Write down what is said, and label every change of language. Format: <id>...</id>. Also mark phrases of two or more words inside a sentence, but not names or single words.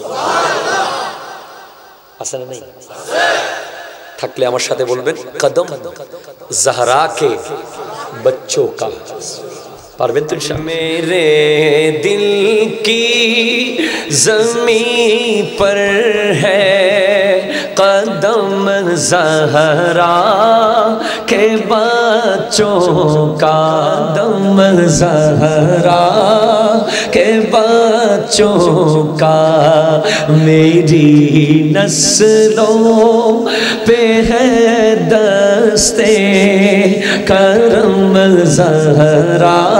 <bn>আছে না নেই? থাকলে আমার সাথে বলবেন</bn> <ur>قدم زہرا کے بچوں کا.</ur> <bn>পারবেন তো</bn> <ur>ইনশাআল্লাহ? میرے دل کی زمین پر ہے قدم زہرا کے بچوں کا، قدم زہرا کے بچوں کا. میری نسلوں پہ ہے دستے کرم زہرا.</ur>